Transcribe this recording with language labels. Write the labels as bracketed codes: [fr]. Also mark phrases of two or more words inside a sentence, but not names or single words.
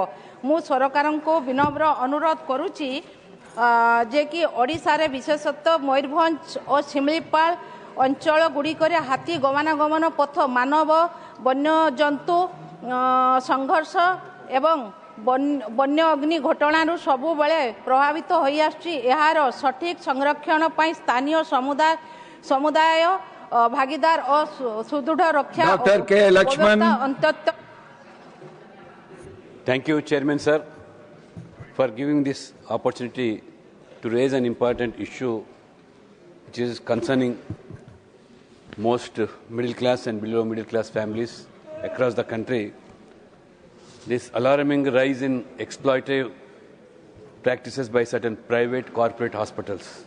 [or] ମୁଁ ସରକାରଙ୍କୁ ବିନମ୍ର ଅନୁରୋଧ କରୁଛି ଯେ କି ଓଡ଼ିଶାରେ ବିଶେଷତଃ ମୟୂରଭଞ୍ଜ ଓ ଶିମିଳିପାଳ ଅଞ୍ଚଳ ଗୁଡ଼ିକରେ ହାତୀ ଗମନାଗମନ ପଥ ମାନବ ବନ୍ୟଜନ୍ତୁ ସଂଘର୍ଷ ଏବଂ ବନ୍ୟ ଅଗ୍ନି ଘଟଣାରୁ ସବୁବେଳେ ପ୍ରଭାବିତ ହୋଇଆସୁଛି। ଏହାର ସଠିକ୍ ସଂରକ୍ଷଣ ପାଇଁ ସ୍ଥାନୀୟ ସମୁଦାୟ ଭାଗିଦାର ଓ ସୁଦୃଢ଼ ରକ୍ଷା ଅନ୍ତତଃ। [en] Thank you, Chairman Sir, for giving this opportunity to raise an important issue which is concerning most middle class and below middle class families across the country. This alarming rise in exploitative practices by certain private corporate hospitals.